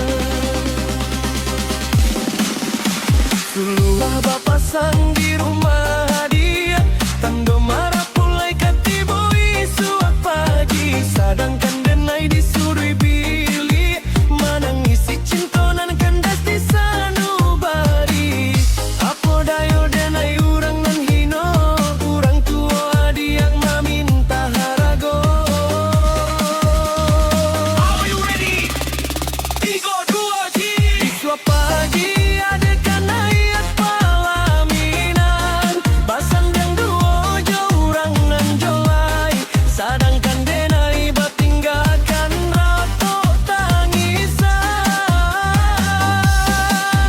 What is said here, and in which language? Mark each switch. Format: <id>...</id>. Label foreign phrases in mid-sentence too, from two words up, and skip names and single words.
<min>Suluah bapa sang di rumah hadiah, tando marah pulai katibo isuak pagi, sadangkan denai disurui bili, manangisi cintonan kandas di sanubari. Apo dayo denai urang nan hino, urang tua hadiah maminta harago.</min> <en>Are you ready? 3, 2, 1.</en> <min>Isuak pagi adekan ayat palaminan, basandang duo jo urang nan jolai, sadangkan denai batinggalkan rato tangisan.</min>